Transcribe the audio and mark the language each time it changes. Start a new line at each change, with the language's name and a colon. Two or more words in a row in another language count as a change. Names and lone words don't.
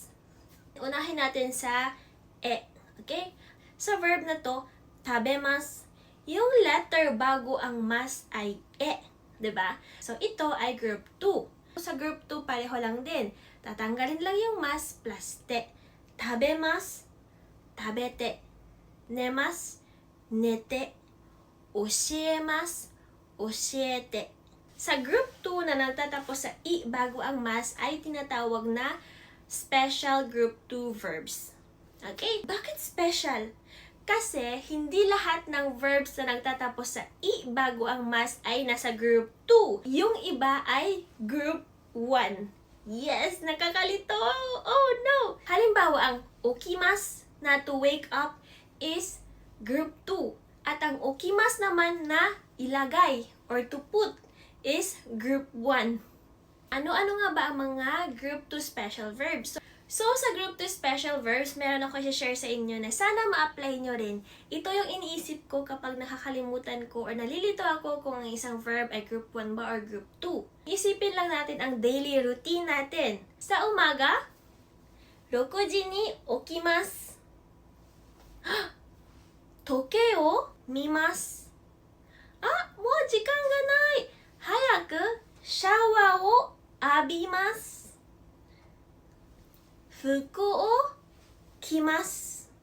Filipino: Unahin natin sa e. Okay? Sa verb na to, tabemasu. Yung letter bago ang mas ay e. 'Di ba? So, ito ay group 2. Sa group 2, pareho lang din. Tatanggalin lang yung mas plus te.
Japanese: 食べます、食べて。寝ます、寝て. 教えます、教えて.
Filipino: Sa group 2 na nagtatapos sa i bago ang mas ay tinatawag na special group 2 verbs. Okay? Bakit special? Kasi hindi lahat ng verbs na nagtatapos sa i bago ang mas ay nasa group 2. Yung iba ay group 1. Yes, nakakalito!
English: Oh no!
Filipino: Halimbawa, ang okimasu na
English: to wake up
Filipino: is group 2. At ang okimasu naman na ilagay or
English: to put
Filipino: is group 1. Ano-ano nga ba ang mga group 2 special verbs? So, sa group 2 special verbs, meron ako i-share sa inyo na sana ma-apply nyo rin. Ito yung iniisip ko kapag nakakalimutan ko or nalilito ako kung ang isang verb ay group 1 ba or group 2. Isipin lang natin ang daily routine natin. Sa umaga,
Japanese: 6 時に起きます。時計を見ます。もう時間がない。早くシャワーを浴びます。服を着ます。